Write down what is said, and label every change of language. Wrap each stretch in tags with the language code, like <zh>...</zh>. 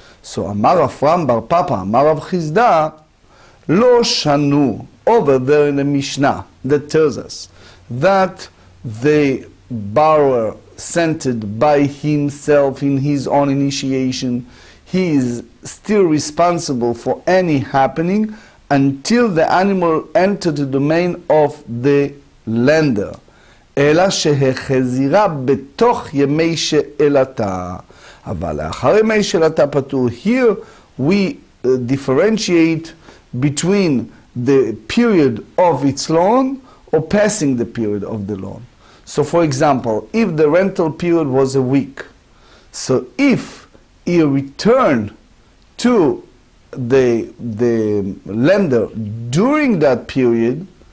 <en>So Amar Afram bar Papa, Amar Rav Chizda, Lo Shanu, over there in the Mishnah, that tells us that the borrower sent it by himself in his own initiation. He is still responsible for any happening until the animal entered the domain of the lender.</en> <he>אלא שהחזירה בתוך ימי שאלתה. אבל לאחר ימי שאלתה פטור.</he> <en>Here we differentiate between the period of its loan or passing the period of the loan. So for example, if the rental period was a week, so if he returned to the lender during that period,</en>